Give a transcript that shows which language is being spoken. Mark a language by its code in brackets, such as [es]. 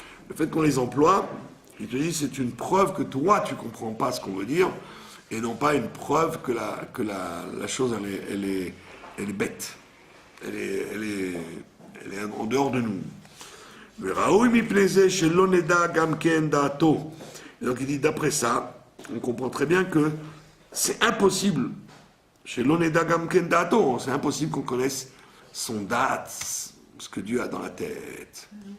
[fr] Le fait qu'on les emploie, il te dit, c'est une preuve que toi, tu ne comprends pas ce qu'on veut dire, et non pas une preuve que la chose, elle est bête. Elle est en dehors de nous. [he] וראוי מפני זה שלא נדע גם כן דעתו. [fr] Donc il dit, d'après ça, on comprend très bien que c'est impossible, [he] שלא נדע גם כן דעתו, [fr] c'est impossible qu'on connaisse son date, ce que Dieu a dans la tête.